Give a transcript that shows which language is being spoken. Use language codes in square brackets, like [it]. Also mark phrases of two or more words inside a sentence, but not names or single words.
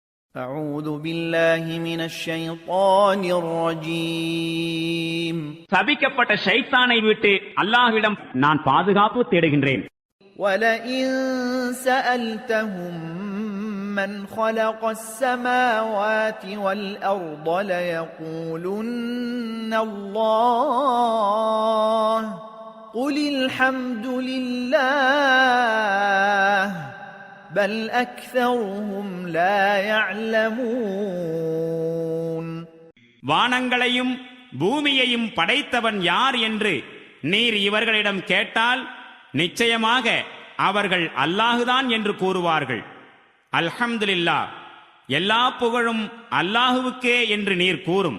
[ar] أعوذ بالله من الشيطان الرجيم [ta] சபிக்கப்பட்ட ஷைத்தானை விட்டு அல்லாஹ்விடம் நான் பாதுகாப்பு தேடுகின்றேன். [ar] ولئن سألتهم من خلق السماوات والأرض ليقولن الله قل الحمد لله بل أكثرهم لا يعلمون. [ta] வானங்களையும் பூமியையும் படைத்தவன் யார் என்று நீர் இவர்களிடம் கேட்டால் நிச்சயமாக அவர்கள் அல்லாஹுதான் என்று கூறுவார்கள். அல்ஹம்துலில்லாஹ், எல்லா புகழும் அல்லாஹுவுக்கே என்று நீர் கூறும்.